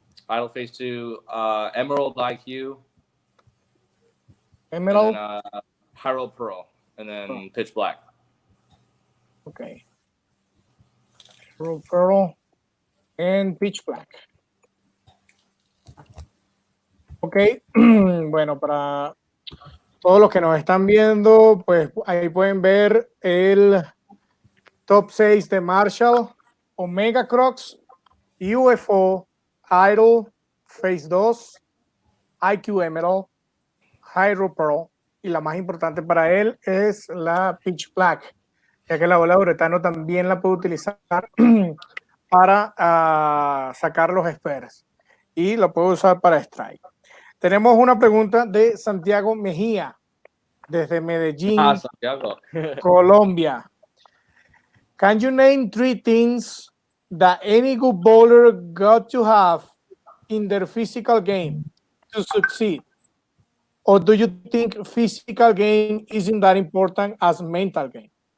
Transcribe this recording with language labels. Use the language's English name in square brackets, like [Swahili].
[English] Idol Phase 2. Emerald IQ. Emerald. And then, High Road Pearl, and then Pitch Black. Okay. Road Pearl and Pitch Black. [Spanish] Ok, bueno, para todos los que nos están viendo, pues ahí pueden ver el top 6 de Marshall, Omega Crux, UFO, Idol, Phase 2, IQ Emerald, Hydro Pearl, y la más importante para él es la Pitch Black, ya que la bola de uretano también la puede utilizar para sacar los spares y lo puede usar para strike. Tenemos una pregunta de Santiago Mejía, desde Medellín, Santiago. Colombia. [English] Can you name 3 things that any good bowler got to have in their physical game to succeed? Or do you think physical game isn't that important as mental game?